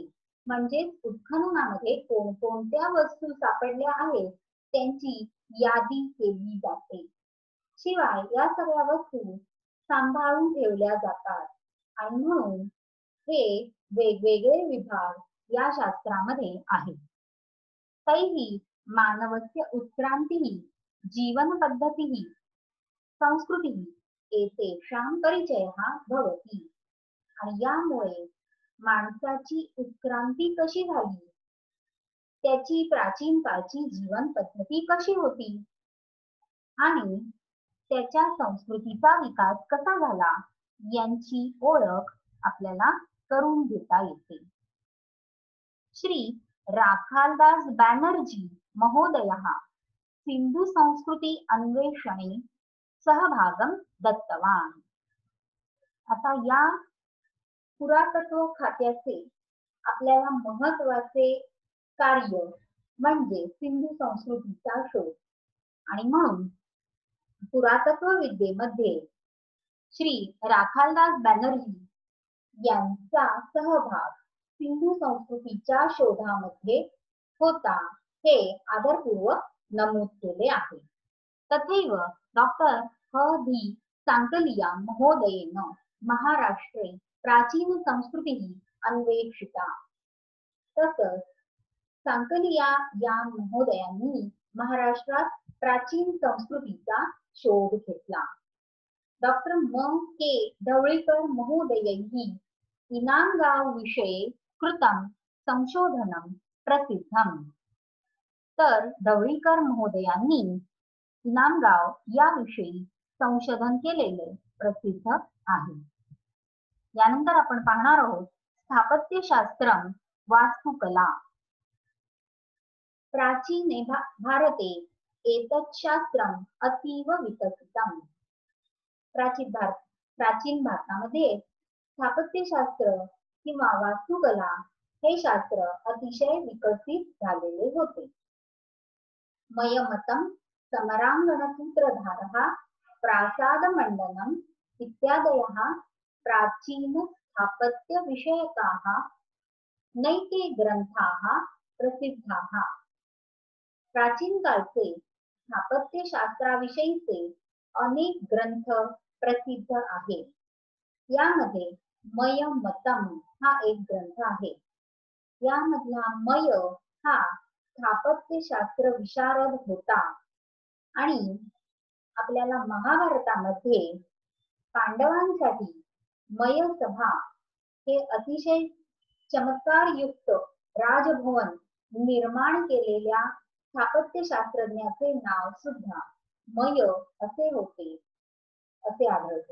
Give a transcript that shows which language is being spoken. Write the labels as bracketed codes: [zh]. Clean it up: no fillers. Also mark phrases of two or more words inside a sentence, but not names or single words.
[mr] म्हणजेच उत्खननामध्ये कोणकोणत्या वस्तू सापडल्या आहेत त्यांची यादी केली जाते. शिवाय या सगळ्या वस्तू सांभाळून ठेवल्या जातात. आणि म्हणून हे वेगवेगळे विभाग या शास्त्रामध्ये आहेत. [sa] तैहि मानवस्य उत्क्रांतिः जीवन पद्धतिः संस्कृतिः एतेषां परिचयः भवति. [mr] आणि यामुळे माणसाची उत्क्रांती कशी झाली, त्याची प्राचीन काळची जीवन पद्धती कशी होती आणि त्याच्या संस्कृतीचा विकास कसा झाला यांची ओळख आपल्याला करून घेता येते. [sa] श्री राखालदास बॅनर्जी महोदयः सिंधू संस्कृती अन्वेषणे सहभागम दत्तवान. [mr] आता या पुरातत्व खात्याचे आपल्याला महत्वाचे कार्य म्हणजे सिंधू संस्कृतीचा शोध. आणि म्हणून पुरातत्व विद्येमध्ये श्री राखालदास बॅनर्जी यांचा सहभाग सिंधू संस्कृतीच्या शोधामध्ये होता हे आदरपूर्वक नमूद केले आहे. [sa] तथैव डॉक्टर ह.धी. सांकलिया महोदयेन महाराष्ट्रे प्राचीन संस्कृतीः अन्वेषिता. [mr] तसंच सांकलिया या महोदयांनी महाराष्ट्रात प्राचीन संस्कृतीचा शोध घेतला. [sa] डॉक्टर म. के. ढवळीकर महोदयैः इनामगाव विषये कृतं संशोधनं प्रसिद्धम्. [mr] तर ढवळीकर महोदयांनी इनामगाव याविषयी संशोधन केलेले प्रसिद्ध आहे. यानंतर आपण पाहणार आहोत स्थापत्यशास्त्रम वास्तुकला. [sa] प्राचीने भारते एतत् शास्त्रम अतीव विकसितम्. [mr] प्राचीन भारतामध्ये स्थापत्यशास्त्र किंवा वास्तुकला हे शास्त्र अतिशय विकसित झालेले होते. [sa] मयमतं समरांगणसूत्रधारः प्रासादमण्डनम् इत्यादयः प्राचीन स्थापत्य विषयकाः नैके ग्रंथाः प्रसिद्धाः. [mr] प्राचीन काळचे स्थापत्य शास्त्राविषयीचे अनेक ग्रंथ प्रसिद्ध आहेत. यामध्ये मयमतम हा एक ग्रंथ आहे. यामधला मय हा स्थापत्यशास्त्र विशारद होता आणि आपल्याला महाभारतामध्ये पांडवांसाठी मयसभा हे अतिशय चमत्कारयुक्त राजभवन निर्माण केलेल्या स्थापत्यशास्त्रज्ञाचे नाव सुद्धा मय असे होते असे आढळते.